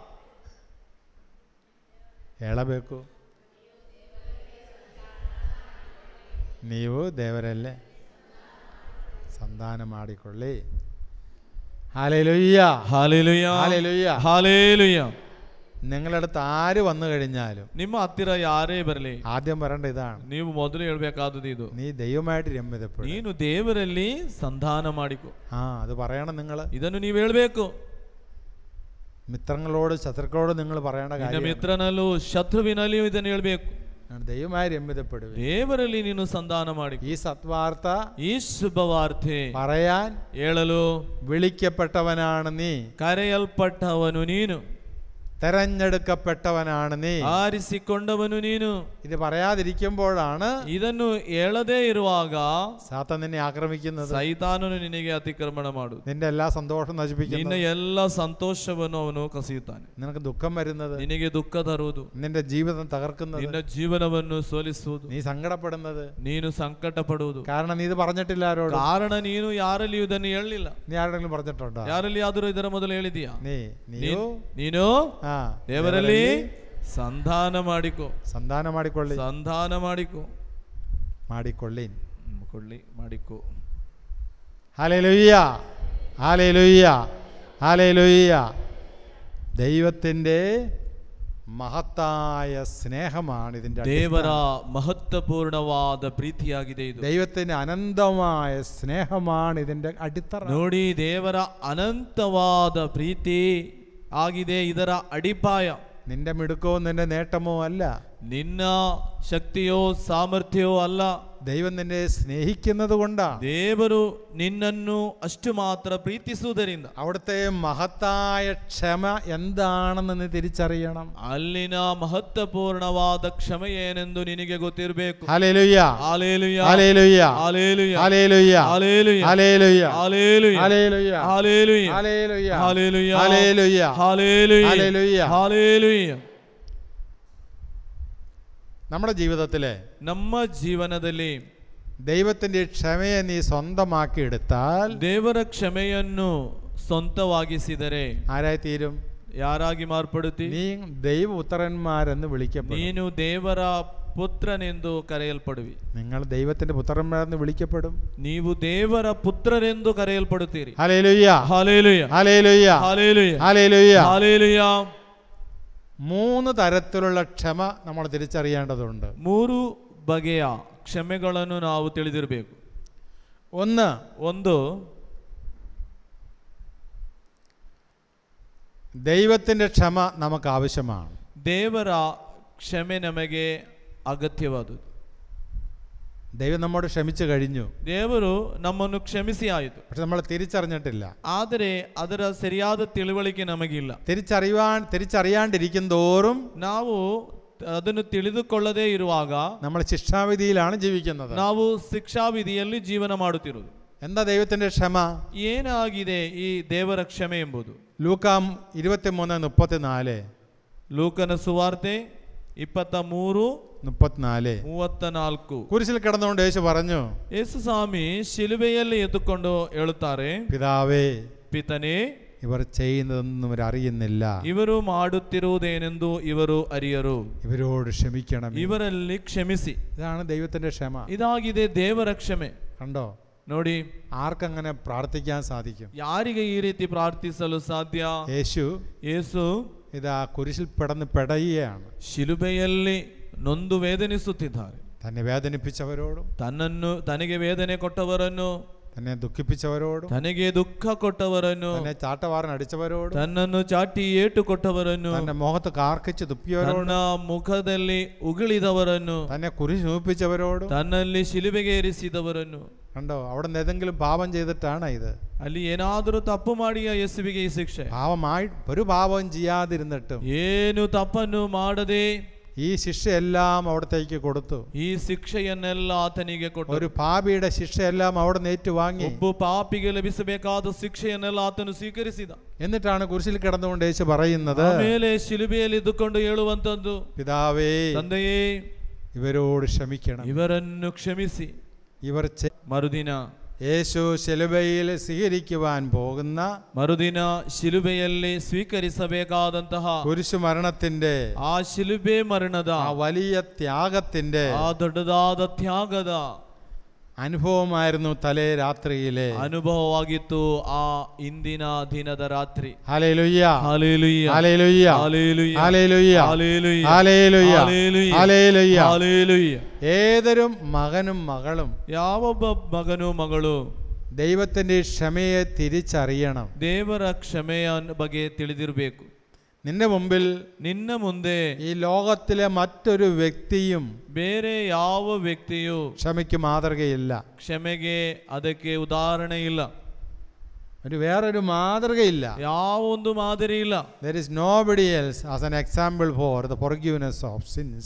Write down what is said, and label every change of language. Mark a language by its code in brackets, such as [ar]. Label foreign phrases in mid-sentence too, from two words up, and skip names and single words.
[kn] ಹೇಳಬೇಕು. ನೀವು ದೇವರಲ್ಲೇ ಸಂಧಾನ ಮಾಡಿಕೊಳ್ಳಿ. [ml] ഹല്ലേലൂയ ഹല്ലേലൂയ ഹല്ലേലൂയ ഹല്ലേലൂയ. നിങ്ങളുടെ അടുത്ത് ആര് വന്നു കഴിഞ്ഞാലും, [kn] ನಿಮ್ಮ ಹತ್ತಿರ ಯಾರೇ ಬರಲಿ, [ml] ആദ്യം പറയേണ്ട ഇതാണ്. [kn] ನೀವು ಮೊದಲು ಹೇಳ್ಬೇಕಾದದ್ದು ಇದು, [ml] നീ ദൈവമായിട്ട് രമ്യതപ്പെടും. [kn] ನೀನು ದೇವರಲ್ಲಿ ಸಂಧಾನ ಮಾಡಿಕೊ. [ml] അത് പറയണം. നിങ്ങൾ [kn] ಇದನ್ನು ನೀವು ಹೇಳಬೇಕು. [ml] മിത്രങ്ങളോട് ശത്രുക്കളോട് നിങ്ങൾ പറയേണ്ട കാര്യം. [kn] ಮಿತ್ರನಲ್ಲೂ ಶತ್ರುವಿನಲ್ಲಿಯೂ ಇದನ್ನು ಹೇಳಬೇಕು. [ml] ദൈവമായി രമ്യതപ്പെടും. [kn] ದೇವರಲ್ಲಿ ನೀನು ಸಂಧಾನ ಮಾಡಿ. [ml] ഈ സത്വാർത്ത, [kn] ಈ ಶುಭವಾರ್ತೆ [ml] പറയാൻ [kn] ಹೇಳಲು [ml] വിളിക്കപ്പെട്ടവനാണ് നീ. [kn] ಕರೆಯಲ್ಪಟ್ಟವನು ನೀನು. [ml] തെരഞ്ഞെടുക്കപ്പെട്ടവനാണ് നീ. [kn] ಆರಿಸಿಕೊಂಡವನು ನೀನು. [ml] ഇത് പറയാതിരിക്കുമ്പോഴാണ്, [kn] ಇದನ್ನು ಹೇಳದೇ ಇರುವಾಗ [ml] സാത്താൻ നിന്നെ ആക്രമിക്കുന്നത്. [kn] ಸೈತಾನನು ನಿನಗೆ ಅತಿಕ್ರಮಣ ಮಾಡು. [ml] നിന്റെ എല്ലാ സന്തോഷം നശിപ്പിക്കുന്നു. [kn] ನಿನ್ನ ಎಲ್ಲ ಸಂತೋಷವನ್ನು ಅವನು ಕಸಿಯುತ್ತಾನೆ. [ml] നിനക്ക് ദുഃഖം വരുന്നത്, [kn] ನಿನಗೆ ದುಃಖ ತರುವುದು, [ml] നിന്റെ ജീവിതം തകർക്കുന്നത്, [kn] ನಿನ್ನ ಜೀವನವನ್ನು ಸೋಲಿಸುವುದು, [ml] നീ സങ്കടപ്പെടുന്നത്, [kn] ನೀನು ಸಂಕಟ ಪಡುವುದು. [ml] കാരണം നീ ഇത് പറഞ്ഞിട്ടില്ല ആരോട്. [kn] ಕಾರಣ ನೀನು ಯಾರಲ್ಲಿಯೂ ಇದನ್ನು ಹೇಳಲಿಲ್ಲ. [ml] നീ ആരെങ്കിലും പറഞ്ഞിട്ടുണ്ടോ? [kn] ಯಾರಲ್ಲಿ ಆದರೂ ಇದರ ಮೊದಲು ಹೇಳಿದೀಯಾ? ನೀನು ದೇವರಲ್ಲಿ ಸಂಧಾನ ಮಾಡಿಕೊ. ಸಂಧಾನ ಮಾಡಿಕೊಳ್ಳಿ. ಸಂಧಾನ ಮಾಡಿಕೊ. ಮಾಡಿಕೊಳ್ಳಿ. ಮಾಡಿಕೊ. [ml] ഹല്ലേലൂയ ഹല്ലേലൂയ ഹല്ലേലൂയ. ദൈവത്തിൻ്റെ മഹത്തായ സ്നേഹമാണ് ഇതിന്റെ. [kn] ದೇವರ ಮಹತ್ವಪೂರ್ಣವಾದ ಪ್ರೀತಿಯಾಗಿದೆ ಇದು. [ml] ദൈവത്തിന്റെ അനന്തമായ സ്നേഹമാണ് ഇതിന്റെ അടിത്തറ. [kn] ನೋಡಿ, ದೇವರ ಅನಂತವಾದ ಪ್ರೀತಿ ಆಗಿದೆ ಇದರ ಅಡಿಪಾಯ. [ml] നിന്റെ മിടുക്കോ നിന്റെ നേട്ടമോ അല്ല, [kn] ನಿನ್ನ ಶಕ್ತಿಯೋ ಸಾಮರ್ಥ್ಯವೋ ಅಲ್ಲ. [ml] ദൈവം നിന്നെ സ്നേഹിക്കുന്നത് കൊണ്ടാണ്. [kn] ದೇವರು ನಿನ್ನನ್ನು ಅಷ್ಟು ಮಾತ್ರ ಪ್ರೀತಿಸುವುದರಿಂದ. [ml] അവിടുത്തെ മഹത്തായ ക്ഷമ എന്താണെന്ന് നീ തിരിച്ചറിയണം. [kn] ಅಲ್ಲಿನ ಮಹತ್ವಪೂರ್ಣವಾದ ಕ್ಷಮೆ ಏನೆಂದು ನಿನಗೆ ಗೊತ್ತಿರಬೇಕು. [ml] ഹല്ലേലൂയ ഹല്ലേലൂയ ഹല്ലേലൂയ ഹല്ലേലൂയ ഹല്ലേലൂയ ഹല്ലേലൂയ ഹല്ലേലൂയ ഹല്ലേലൂയ ഹല്ലേലൂയ ഹല്ലേലൂയ ഹല്ലേലൂയ ഹല്ലേലൂയ ഹല്ലേലൂയ ഹല്ലേലൂയ ഹല്ലേലൂയ. ഹല്ലേലൂയ. നമ്മുടെ ജീവിതത്തിലെ [kn] ನಮ್ಮ ಜೀವನದಲ್ಲಿ [ml] ദൈവത്തിൻ്റെ ക്ഷമയെ നീ സ്വന്തമാക്കി എടുത്താൽ [kn] ದೇವರ ಕ್ಷಮೆಯನ್ನು ಸ್ವಂತವಾಗಿಸಿದರೆ [ml] ആരായി തീരും? [kn] ಯಾರಾಗಿ ಮಾರ್ಪಡುತ್ತಿ? [ml] നീ ദൈവപുത്രന്മാരെന്ന് വിളിക്കപ്പെടും. [kn] ನೀನು ದೇವರ ಪುತ್ರನೆಂದು ಕರೆಯಲ್ಪಡುವಿ. [ml] നിങ്ങൾ ദൈവത്തിന്റെ പുത്രന്മാരെന്ന് വിളിക്കപ്പെടും. [kn] ನೀವು ದೇವರ ಪುತ್ರರೆಂದು ಕರೆಯಲ್ಪಡುತ್ತೀರಿ. [ml] ഹല്ലേലൂയ, ഹല്ലേലൂയ, ഹല്ലേലൂയ, ഹല്ലേലൂയ, ഹല്ലേലൂയ. ഹല്ലേലൂയ. 3 തരത്തിലുള്ള ക്ഷമ നമ്മൾ തിരിച്ചറിയേണ്ടതുണ്ട്. [kn] 3 ಬಗೆಯ ಕ್ಷಮೆಗಳನ್ನು ನಾವು ತಿಳಿದಿರಬೇಕು. [ml] ಒಂದು ദൈവത്തിൻ്റെ ക്ഷമ നമുക്ക് ആവശ്യമാണ്. [kn] ದೇವರ ಕ್ಷಮೆ ನಮಗೆ ಅಗತ್ಯವಾದುದು. [ml] ദൈവം നമ്മോട് ക്ഷമിച്ചു കഴിഞ്ഞു. [kn] ದೇವರು ನಮ್ಮನ್ನು ಕ್ಷಮಿಸಿ ಆಯಿತು. [ml] പക്ഷെ നമ്മൾ തിരിച്ചറിഞ്ഞിട്ടില്ല. [kn] ಆದರೆ ಅದರ ಸರಿಯಾದ ತಿಳುವಳಿಕೆ ನಮಗಿಲ್ಲ. [ml] തിരിച്ചറിയാണ്ടിരിക്കും തോറും [kn] ನಾವು ಅದನ್ನು ತಿಳಿದುಕೊಳ್ಳದೇ ಇರುವಾಗ [ml] നമ്മൾ ശിക്ഷാവിധിയിലാണ് ജീവിക്കുന്നത്. [kn] ನಾವು ಶಿಕ್ಷಾವಿಧಿಯಲ್ಲಿ ಜೀವನ ಮಾಡುತ್ತಿರುವುದು. [ml] എന്താ ദൈവത്തിന്റെ ക്ഷമ? [kn] ಏನಾಗಿದೆ ಈ ದೇವರ ಕ್ಷಮೆ ಎಂಬುದು? [ml] ലൂക്കാ 23:34. [kn] ಲೂಕನ ಸುವಾರ್ತೆ 23:34. [ml] കുരിശിൽ കിടന്നുകൊണ്ട് യേശു പറഞ്ഞു, [kn] ಯೇಸು ಸ್ವಾಮಿ ಶಿಲುಬೆಯಲ್ಲಿ ಎದ್ದುಕೊಂಡು ಹೇಳುತ್ತಾರೆ, [ml] പിതാവേ, [kn] ಪಿತನೇ, [ml] ഇവർ ചെയ്യുന്നതൊന്നും ഇവർ അറിയുന്നില്ല. [kn] ಇವರು ಮಾಡುತ್ತಿರುವುದೇನೆಂದು ಇವರು ಅರಿಯರು. [ml] ഇവരോട് ക്ഷമിക്കണം. [kn] ಇವರಲ್ಲಿ ಕ್ಷಮಿಸಿ. [ml] ഇതാണ് ദൈവത്തിന്റെ ക്ഷമ. [kn] ಇದಾಗಿದೆ ದೇವರ ಕ್ಷಮೆ. [ml] കണ്ടോ? [kn] ನೋಡಿ, [ml] ആർക്കങ്ങനെ പ്രാർത്ഥിക്കാൻ സാധിക്കും? [kn] ಯಾರಿಗೆ ಈ ರೀತಿ ಪ್ರಾರ್ಥಿಸಲು ಸಾಧ್ಯ? ಯೇಸು [ml] ഇതാ കുരിശിൽ പിടന്ന് പെടയുകയാണ്. [kn] ಶಿಲುಬೆಯಲ್ಲಿ ನೊಂದು ವೇದನಿಸುತ್ತಿದ್ದಾರೆ. [ml] തന്നെ വേദനിപ്പിച്ചവരോടും [kn] ತನಗೆ ವೇದನೆ ಕೊಟ್ಟವರನ್ನು, [ml] തന്നെ ദുഃഖിപ്പിച്ചവരോടും, [kn] ತನಗೆ ದುಃಖ ಕೊಟ್ಟವರನ್ನು, [ml] തന്നെ ചാട്ടവാറിനടിച്ചവരോടും, [kn] ತನ್ನನ್ನು ಚಾಟಿ ಏಟು ಕೊಟ್ಟವರನ್ನು, [ml] തന്നെ മുഖത്ത് കാർക്കിച്ച് തുപ്പിയവരോടും, [kn] ತನ್ನ ಮುಖದಲ್ಲಿ ಉಗುಳಿದವರನ್ನು, [ml] തന്നെ കുരിശ് ചുമപ്പിച്ചവരോടും, [kn] ತನ್ನಲ್ಲಿ ಶಿಲುಬೆಗೆ ಏರಿಸಿದವರನ್ನು. [ml] കണ്ടോ? അവിടെ നിന്ന് ഏതെങ്കിലും പാപം ചെയ്തിട്ടാണ് ഇത്? [kn] ಅಲ್ಲಿ ಏನಾದರೂ ತಪ್ಪು ಮಾಡಿಯ ಯೇಸುವಿಗೆ ಈ ಶಿಕ್ಷೆ? [ml] പാപമായി ഒരു പാപവും ചെയ്യാതിരുന്നിട്ടും [kn] ಏನು ತಪ್ಪನ್ನು ಮಾಡದೆ [ml] ഈ ശിക്ഷയെല്ലാം അവിടത്തേക്ക് കൊടുത്തു. [kn] ಈ ಶಿಕ್ಷೆಯನ್ನೆಲ್ಲ ಆತನಿಗೆ ಕೊಟ್ಟು, [ml] ഒരു പാപിയുടെ ശിക്ഷയെല്ലാം അവിടെ ഏറ്റുവാങ്ങി. [kn] ಒಬ್ಬ ಪಾಪಿಗೆ ಲಭಿಸಬೇಕಾದ ಶಿಕ್ಷೆಯನ್ನೆಲ್ಲ ಆತನು ಸ್ವೀಕರಿಸಿದ. [ml] എന്നിട്ടാണ് കുരിശിൽ കിടന്നുകൊണ്ട് യേശു പറയുന്നത്, [kn] ಆಮೇಲೆ ಶಿಲುಬೆಯಲ್ಲಿ ಇದ್ದುಕೊಂಡು ಹೇಳುವಂತದ್ದು, [ml] പിതാവേ, [kn] ತಂದೆಯೇ, [ml] ഇവരോട് ക്ഷമിക്കണം. [kn] ಇವರನ್ನು ಕ್ಷಮಿಸಿ. [ml] ഇവർ [kn] ಮರುದಿನ [ml] യേശു ശിലുബയിൽ സ്വീകരിക്കുവാൻ പോകുന്ന [kn] ಮರುದಿನ ಶಿಲುಬೆಯಲ್ಲಿ ಸ್ವೀಕರಿಸಬೇಕಾದಂತಹ [ml] കുരിശു മരണത്തിന്റെ, [kn] ಆ ಶಿಲುಬೆ ಮರಣದ, [ml] ആ വലിയ ത്യാഗത്തിന്റെ, [kn] ಆ ದೊಡ್ಡದಾದ ತ್ಯಾಗದ [ml] അനുഭവമായിരുന്നു തലേ രാത്രിയിലെ [kn] ಅನುಭವವಾಗಿತ್ತು ಆ ಇಂದಿನ ದಿನದ ರಾತ್ರಿ. [ml] ഹല്ലേലൂയ, ഹല്ലേലൂയ, ഹല്ലേലൂയ, ഹല്ലേലൂയ, ഹല്ലേലൂയ, ഹല്ലേലൂയ, ഹല്ലേലൂയ, ഹല്ലേലൂയ. ഹല്ലേലൂയ. ഏതൊരു മകനും മകളും [kn] ಯಾವೊಬ್ಬ ಮಗನು ಮಗಳು [ml] ദൈവത്തിന്റെ ക്ഷമയെ തിരിച്ചറിയണം. [kn] ದೇವರ ಕ್ಷಮೆಯ ಬಗ್ಗೆ ತಿಳಿದಿರಬೇಕು. [ml] നിന്റെ മുമ്പിൽ, [kn] ನಿನ್ನ ಮುಂದೆ [ml] ഈ ലോകത്തിലെ മറ്റൊരു വ്യക്തിയും [kn] ಬೇರೆ ಯಾವ ವ್ಯಕ್ತಿಯು [ml] ക്ഷമയ്ക്ക് മാതൃകയില്ല. [kn] ಕ್ಷಮೆಗೆ ಅದಕ್ಕೆ ಉದಾಹರಣೆ ಇಲ್ಲ. [ml] വേറൊരു മാതൃകയില്ല. [kn] ಯಾವ ಒಂದು ಮಾದರಿ ಇಲ್ಲ. [en] There is nobody else as an example for the forgiveness of sins.